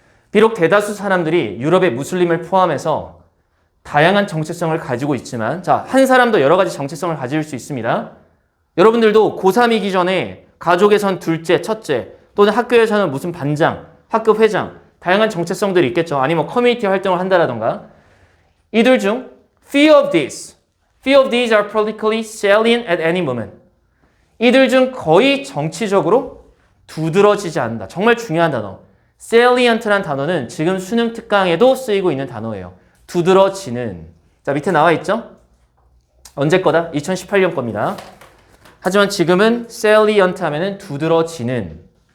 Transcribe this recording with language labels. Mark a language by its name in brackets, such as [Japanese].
[Korean] 비록 대다수 사람들이 유럽의 무슬림을 포함해서 다양한 정체성을 가지고 있지만 자, 한 사람도 여러 가지 정체성을 가질 수 있습니다. 여러분들도 고3이기 전에 가족에선 둘째, 첫째 또는 학교에서는 무슨 반장, 학교 회장 다양한 정체성들이 있겠죠. 아니면 커뮤니티 활동을 한다라던가 이들 중 [English] few of these are politically salient at any moment. [Korean] 이들 중 거의 정치적으로 두드러지지 않는다. 정말 중요한 단어. salient라는 단어는 지금 수능 특강에도 쓰이고 있는 단어예요. 두드러지는. 자, 밑에 나와 있죠? 언제 거다? 2018년 겁니다. 하지만 지금은 salient 하면은 두드러지는.